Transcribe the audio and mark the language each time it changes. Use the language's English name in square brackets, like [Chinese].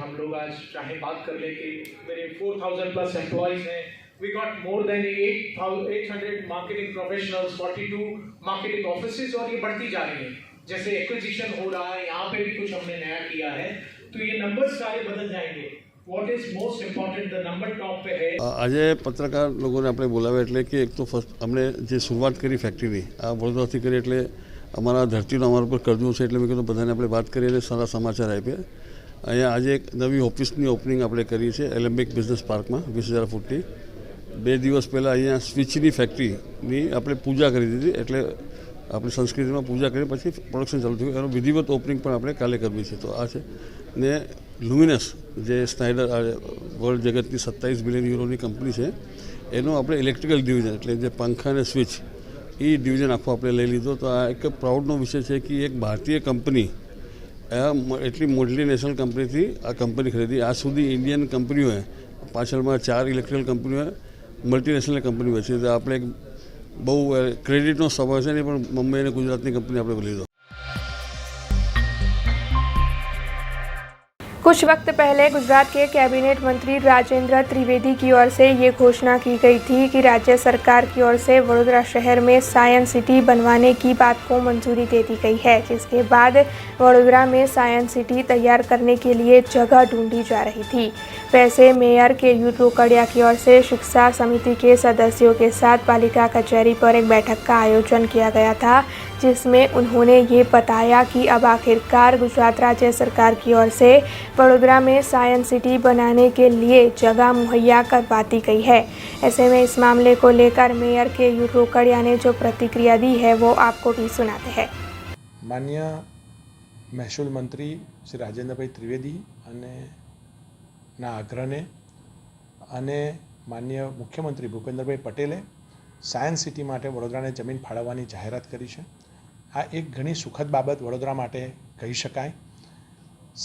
[Hindi] हम लोग आज चाहे बात कर ले कि मेरे 4000 प्लस एम्प्लॉयज़ हैं, [English] we got more than 800 marketing professionals, [Hindi] 42 marketing offices और ये बढ़ती जा रही है। जैसे एक्विजिशन हो रहा है, यहाँ पे भी कुछ हमने नया किया है, तो ये नंबर्स सारे बदल जाएंगे। [English] What is most important, the number top [Hindi] पे है। [Gujarati] આજે પત્રકાર લોકોને આપણે બોલાવ્યા એટલે કે એક તો ફર્સ્ટ અમને જે શરૂઆત કરી ફેક્ટરીની આ વડોદરાથી કરી એટલે અમારા ધરતીનો અમારા ઉપર કરજો છે એટલે મેં કીધું બધાને આપણે વાત કરી અને સારા સમાચાર આપ્યા। અહીંયા આજે એક નવી ઓફિસની ઓપનિંગ આપણે કરી છે એલેમ્બિક બિઝનેસ પાર્કમાં 20,000 ફૂટની। 2 દિવસ પહેલાં અહીંયા સ્વિચની ફેક્ટરીની આપણે પૂજા કરી દીધી, એટલે આપણી સંસ્કૃતિમાં પૂજા કરી પછી પ્રોડક્શન ચાલુ થયું। એનો વિધિવત ઓપનિંગ પણ આપણે કાલે કરવી છે। તો આ છે ને લ્યુમિનસ જે સ્નાઇડર વર્લ્ડ જગતની 27 બિલિયન યુરોની કંપની છે, એનું આપણે ઇલેક્ટ્રિકલ ડિવિઝન એટલે જે પંખા અને સ્વિચ એ ડિવિઝન આખું આપણે લઈ લીધો। તો આ એક પ્રાઉડનો વિષય છે કે એક ભારતીય કંપની એટલી મલ્ટીનેશનલ કંપનીથી આ કંપની ખરીદી। આજ સુધી ઇન્ડિયન કંપનીઓએ પાછળમાં 4 ઇલેક્ટ્રિકલ કંપનીઓએ મલ્ટીનેશનલ કંપની હોય છે। તો આપણે એક બહુ ક્રેડિટનો સવાલ છે નહીં, પણ મુંબઈ અને ગુજરાતની કંપની આપણે લીધો। [Hindi] कुछ वक्त पहले गुजरात के कैबिनेट मंत्री राजेंद्र त्रिवेदी की ओर से ये घोषणा की गई थी कि राज्य सरकार की ओर से वडोदरा शहर में साइंस सिटी बनवाने की बात को मंजूरी दे दी गई है, जिसके बाद वडोदरा में साइंस सिटी तैयार करने के लिए जगह ढूंढी जा रही थी। वैसे मेयर केयू रोकड़िया की ओर से शिक्षा समिति के सदस्यों के साथ पालिका कचहरी पर एक बैठक का आयोजन किया गया था, जिसमें उन्होंने ये बताया कि अब आखिरकार गुजरात राज्य सरकार की ओर से वडोदरा में साइंस सिटी बनाने के लिए जगह मुहैया करवाती गई है। ऐसे में इस मामले को लेकर मेयर केयू रोकड़िया ने जो प्रतिक्रिया दी है वो आपको भी सुनाते हैं। माननीय महसूल मंत्री श्री [Gujarati] રાજેન્દ્રભાઈ ત્રિવેદી અને ના આગ્રહને અને માનનીય મુખ્યમંત્રી ભૂપેન્દ્રભાઈ પટેલે સાયન્સ સિટી માટે વડોદરાને જમીન ફાળવવાની જાહેરાત કરી છે। આ એક ઘણી સુખદ બાબત વડોદરા માટે કહી શકાય।